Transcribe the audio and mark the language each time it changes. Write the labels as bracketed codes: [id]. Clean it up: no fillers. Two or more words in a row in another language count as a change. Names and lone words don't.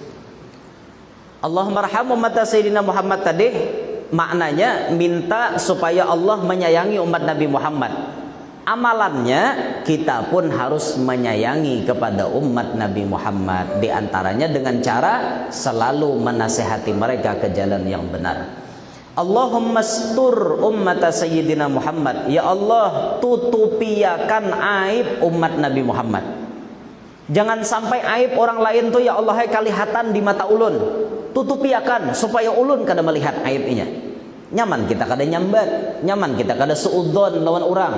[ar] الله ارحم أمة سيدنا محمد [id] tadi maknanya minta supaya Allah menyayangi umat Nabi Muhammad. Amalannya kita pun harus menyayangi kepada umat Nabi Muhammad, di antaranya dengan cara selalu menasihati mereka ke jalan yang benar. [ar] اللهم استر أمة سيدنا محمد. [id] Ya Allah, tutupiakan aib umat Nabi Muhammad. Jangan sampai aib orang lain tuh ya Allah kalihatan di mata ulun. [bjn] Tutupiakan supaya ulun kada melihat aibnya. Nyaman kita kada nyambat, nyaman kita kada suudzon lawan orang.